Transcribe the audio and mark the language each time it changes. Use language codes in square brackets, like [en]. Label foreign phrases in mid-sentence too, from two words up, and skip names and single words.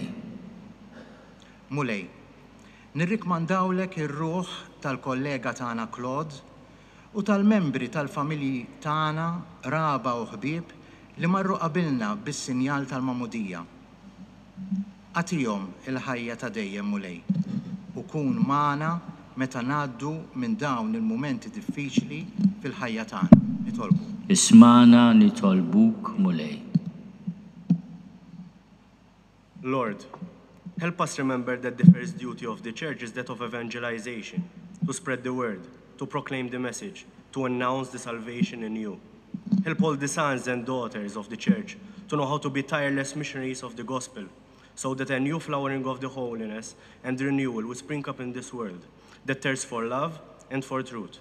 [mt] Mulej, nirrikmandawlek ir-ruħ tal-kollega tagħna Claude u tal-membri tal-familji tagħna raba u ħbieb li marru qabilna bis-sinjal tal-Magħmudija. Għatihom il-ħajja ta' dejjem Mulej u kun magħna meta ngħaddu minn dawn il-mumenti diffiċli fil-ħajja tagħna. Nitolbu. Ismana nitolbuk Mulej. [en] Lord, help us remember that the first duty of the church is that of evangelization, to spread the word, to proclaim the message, to announce the salvation in you. Help all the sons and daughters of the church to know how to be tireless missionaries of the gospel, so that a new flowering of the holiness and renewal will spring up in this world that thirsts for love and for truth.